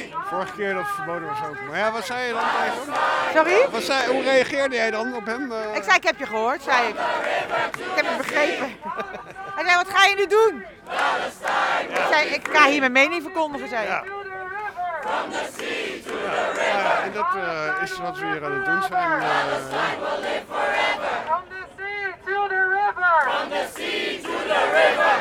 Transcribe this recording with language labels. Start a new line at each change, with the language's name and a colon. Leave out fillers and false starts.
Dutch: Vorige keer dat verboden was ook. Maar ja, wat zei je dan tegen hem? Sorry? Hoe reageerde jij dan op hem? Ik zei, ik heb je gehoord, zei ik. Ik heb het begrepen. Hij zei, wat ga je nu doen? Ja. Ik zei, ik ga hier mijn mening verkondigen, zei ik. Ja.
English: From the sea to the river.
Dutch: Ja, en dat is wat we hier aan het doen zijn.
English: Palestine will live forever. From the sea to the river. From the sea to the river.